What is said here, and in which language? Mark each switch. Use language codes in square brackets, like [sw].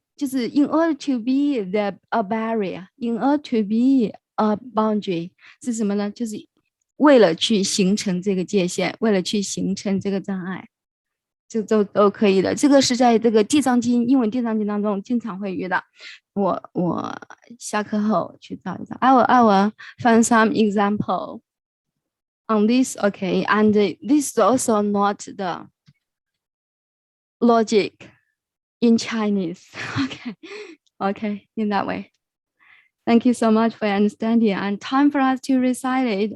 [zh] 就是 [en] in order to be a barrier, in order to be a boundary [zh] 是什么呢？就是为了去形成这个界限，为了去形成这个障碍，这都可以的。这个是在这个地藏经英文地藏经当中经常会遇到。我下课后去找一找。 [en] I will find some example on this. Okay, and this is also not the logic in Chinese. Okay, in that way. Thank you so much for your understanding, and time for us to recite it.